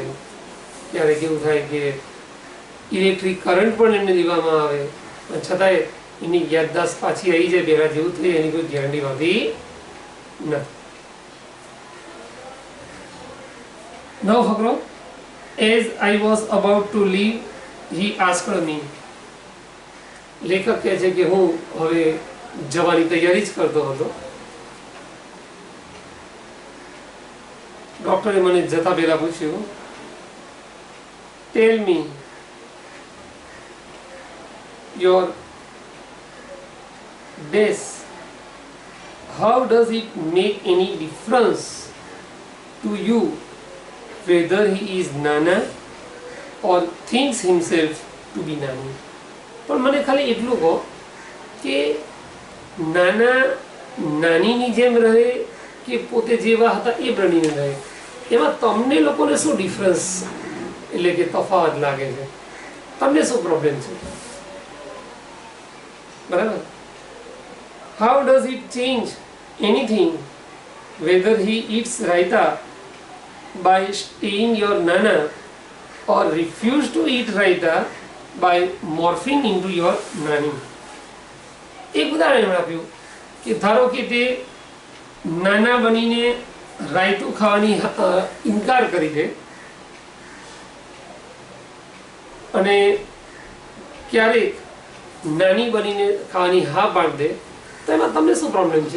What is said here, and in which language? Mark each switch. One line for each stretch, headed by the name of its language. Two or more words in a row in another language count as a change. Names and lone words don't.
Gujarati: ક્યારેક એવું થાય કે ઇલેક્ટ્રિક કરંટ પણ એમને લેવામાં આવે, પણ છતાંય એની યાદદાસ્ત પાછી આવી જાય પહેલાં જેવું થઈ, એની કોઈ ગેરંટી હોતી નથી. Now ફકરો,
English: as I was about to leave, he asked me.
Gujarati: લેખક કહે છે કે હું હવે જવાની તૈયારી જ કરતો હતો. ડૉક્ટરે મને જતા પહેલાં પૂછ્યું,
English: tell me your des, how does it make any difference to you whether he is nana or thinks himself to be nani?
Gujarati: પણ મને ખાલી એટલું કહો કે નાના નાનીની જેમ રહે કે પોતે જેવા હતા એ બનીને રહે, એમાં તમને લોકોને શું ડિફરન્સ એટલે કે તફાવત લાગે છે, તમને શું પ્રોબ્લેમ છે?
English: બરાબર. how does it change anything whether he eats raita by staying your nana or refuse to eat raita by morphing into your nani?
Gujarati: એક ઉદાહરણ એમણે આપ્યું કે ધારો કે તે નાના બનીને રાયતું ખાવાની ઇનકાર કરી દે અને ક્યારેક નાની બનીને ખાવાની હા પાડી દે, તો એમાં તમને શું પ્રોબ્લેમ છે?